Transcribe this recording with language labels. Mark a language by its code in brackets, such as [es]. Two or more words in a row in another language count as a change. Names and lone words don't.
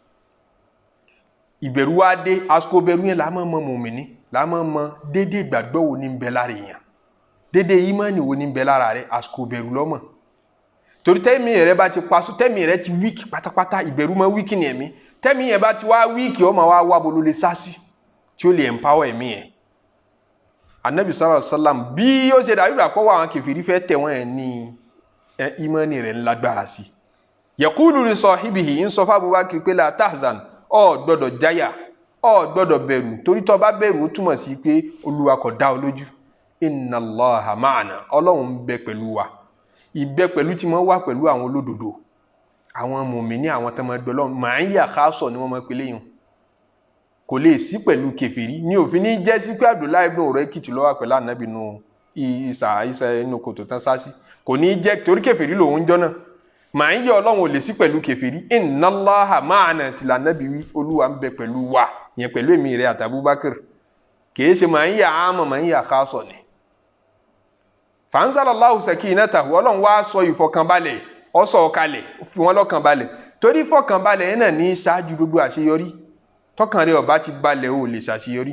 [yo] Ìbẹ̀rù wá dé, àsìkò bẹ̀rù yẹn láàmọ́ mọ mùmínì, láàmọ́ mọ dédé ìgbàgbọ́ wo ní ń bẹ lára èèyàn, dédé ìmánì wo ní ń bẹ lára rẹ̀, àsìkò bẹ̀rù lọ́mọ̀. Torí tẹ́mi rẹ̀ bá ti pasú, tẹ́mi rẹ̀ ti wíìkì pátápátá, ìbẹ̀rù mọ́ wíìkì ní ẹ̀mí, tẹ́mi yẹn bá ti wá wíìkì ọmọ wa wá bolo lè sásí tí ó lè empower ẹ̀mí yẹn. Ànábì [ar] صلى الله عليه وسلم [yo] bí ó ṣe dàbí ìgbàpọ̀ wà àwọn kèfèrí fẹ́ tẹ̀ wọ́n ẹ̀ ní ìmánì rẹ̀ ńlágbára sí. [ar] يقول لصاحبه [yo] ń sọ fún Abubakar pé [ar] لا تحزن, [yo] ó gbọ́dọ̀ jáyà, ó gbọ́dọ̀ bẹ̀rù, torí tó bá bẹ̀rù ó túmọ̀ sí pé Olúwa kò dá ọ lójú. [ar] إن الله معنا, [yo] Ọlọ́run ń bẹ pẹ̀lú wa. Ìbẹ pẹ̀lú tí wọ́n wà pẹ̀lú àwọn olódodo, àwọn mùmínì, àwọn tọmọ ẹgbẹ́ Ọlọ́run, [ar] معية خاصة [yo] ni wọ́n mọ̀ pé léyìn. Kò lè sí pẹ̀lú kèfèrí ní òfin ní jẹ́ sí pé Abdullahi ibn Urayqit ló wà pẹ̀lú Ànábì nù Isa inú kòtò tán sásí, kò ní jẹ́ torí kèfèrí lòun jọ náà. Ma'iyya Ọlọ́run ò lè sí pẹ̀lú kèfèrí. [ar] إن الله معنا [yo] sí l'Ànábì wí, Olúwa ń bẹ pẹ̀lú wa, yẹn pẹ̀lú èmi rẹ̀ àti Abubakar. Kìí ṣe ma'iyya àmọ́ [ar] معية خاصة [yo] ni. [ar] فأنزل الله سكينته, [yo] Ọlọ́run wá sọ ìfọkànbalẹ̀, ó sọ kalẹ̀, fi wọ́n lọ́kànbalẹ̀. Torí ìfọkànbalẹ̀ yẹn náà ní ṣáájú gbogbo àṣeyọrí. Tọ́kàn rẹ̀ ó bá ti balẹ̀ ó lè ṣàṣeyọrí.